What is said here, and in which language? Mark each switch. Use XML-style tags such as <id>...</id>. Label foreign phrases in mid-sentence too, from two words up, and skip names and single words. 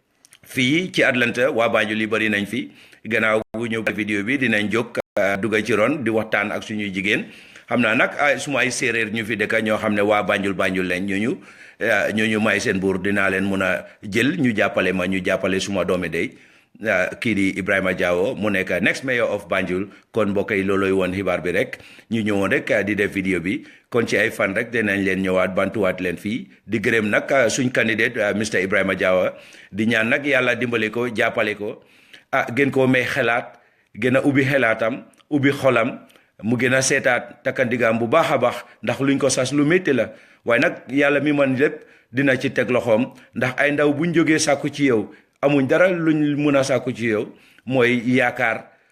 <wo>fii ci Atlanta waa Banjul yi bari nañ fi gannaaw bu ñu vidéo bi dinañ jóg dugga ci ron di waxtaan ak suñuy jigéen xam naa nag suma ay séeréer ñu fi dëkk ñoo xam ne waa Banjul lañ ñooñu may seen buur dinaa leen mun a jël ñu jàppale ma ñu jàppale suma doomi day kii di Ebrima Jawo mu nekk</wo> <en>next mayor of Banjul</en> <wo>kon mbokk yi looloy woon xibaar bi rek ñu ñëwoon rek di def vidéo bi kon ci ay fan rek dinañ leen ñëwaat bantuwaat leen fii di gërëm nag suñ candidate Mr Ebrima Jawo di ñaan nag yàlla dimbale ko jàppale ko gën koo may xelaat gën a ubbi xelaatam ubbi xolam mu gën a seetaat takkandigaam bu baax a baax ndax luñ ko sas lu métti la waaye nag yàlla mi man lépp dina ci teg loxoom ndax ay ndaw buñ jógee sàkku ci yow amuñ dara luñ mun a sàkku ci yow mooy yaakaar</wo>